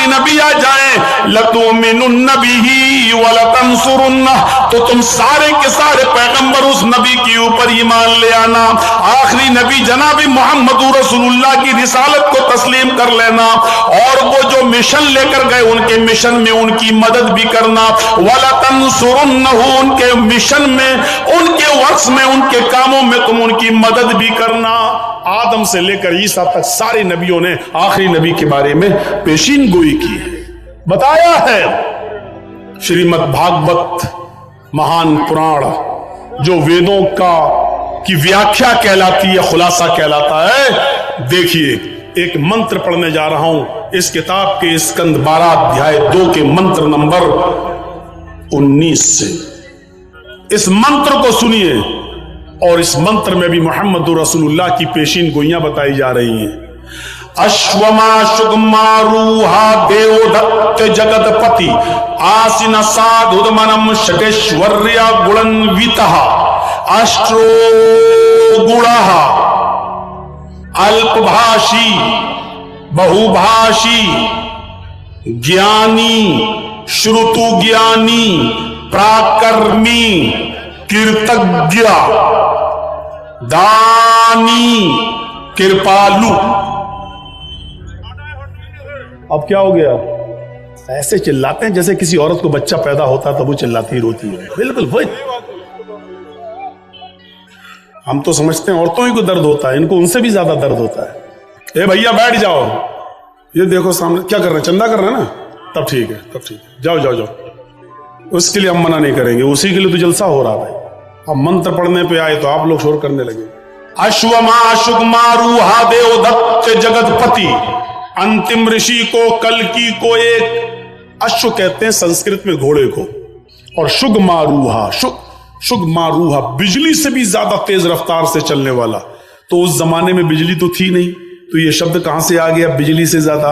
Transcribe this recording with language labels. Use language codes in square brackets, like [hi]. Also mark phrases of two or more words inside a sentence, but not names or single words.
[ur] نبی آ جائیں، [ar] لَتُؤْمِنُنَّ بِهِ وَلَتَنْصُرُنَّهُ، [ur] تو تم سارے کے سارے پیغمبر اس نبی کے اوپر ایمان لے آنا، آخری نبی جناب محمد رسول اللہ کی رسالت کو تسلیم کر لینا، اور وہ جو مشن لے کر گئے ان کے مشن میں ان کی مدد بھی کرنا، وَلَتَنْصُرُنَّهُ، ان کے مشن میں، ان کے ورکس میں، ان کے کاموں میں تم ان کی مدد بھی کرنا. آدم سے لے کر عیسیٰ تک سارے نبیوں نے آخری نبی کے بارے میں پیشین گوئی کی ہے، بتایا ہے. شریمد بھاگوت مہان پران جو ویدوں کی ویاکھیا کہلاتی ہے، خلاصہ کہلاتا ہے. دیکھیے ایک منتر پڑھنے جا رہا ہوں اس کتاب کے اسکند 12 ادھیائے 2 کے منتر نمبر 19 سے. اس منتر کو سنیے، اور اس منتر میں بھی محمد رسول اللہ کی پیشین گوئیاں بتائی جا رہی ہیں. [sa] अश्वम् आशुगमारुह्य देव दत्त जगत् पतिः असिना साधुदमनम् अष्टैश्वर्य गुणान्वितः शत्रु गूढः अल्प भाषी बहु भाषी ज्ञानी श्रुत ज्ञानी पराक्रमी कीर्तिज्ञ दानी कृपालु. [ur] اب کیا ہو گیا؟ ایسے چلاتے ہیں جیسے کسی عورت کو بچہ پیدا ہوتا تو وہ چلاتی ہی روتی ہے. بالکل وہی. ہم تو سمجھتے ہیں عورتوں ہی کو درد ہوتا ہے، ان کو ان سے بھی زیادہ درد ہوتا ہے. اے بھیا بیٹھ جاؤ، یہ دیکھو سامنے کیا کر رہے ہیں، چندہ کر رہے ہیں نا، تب ٹھیک ہے، تب ٹھیک ہے، جاؤ جاؤ جاؤ. اس کے لیے ہم منع نہیں کریں گے، اسی کے لیے تو جلسہ ہو رہا ہے. اب منتر پڑھنے پہ آئے تو آپ لوگ شور کرنے لگے. [sa] अश्वम् आशुगमारुह्य देव दत्त जगत् पतिः, [ur] انتم رشی کو، کلکی کو، ایک اشو کہتے ہیں سنسکرت میں گھوڑے کو، اور شگماروہا، شگماروہا بجلی سے بھی زیادہ تیز رفتار سے چلنے والا. تو اس زمانے میں بجلی تو تھی نہیں، تو یہ شبد کہاں سے آ گیا بجلی سے زیادہ؟